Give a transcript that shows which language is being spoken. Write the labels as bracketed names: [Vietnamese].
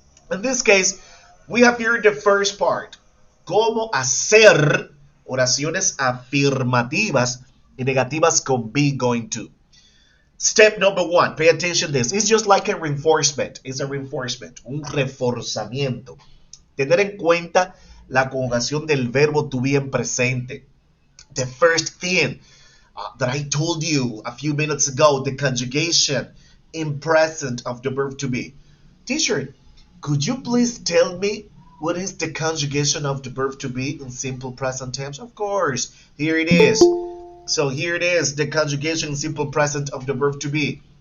[English] In this case, we have here the first part. [Spanish] Cómo hacer oraciones afirmativas y negativas con be going to. [English] Step number one, pay attention to this. It's just like a reinforcement. It's a reinforcement, [Spanish] un reforzamiento. Tener en cuenta la conjugación del verbo to be en presente. [English] The first thing that I told you a few minutes ago, the conjugation in present of the verb to be. Teacher, could you please tell me What is the conjugation of the verb to be in simple present tense? Of course, here it is. So here it is, the conjugation in simple present of the verb to be.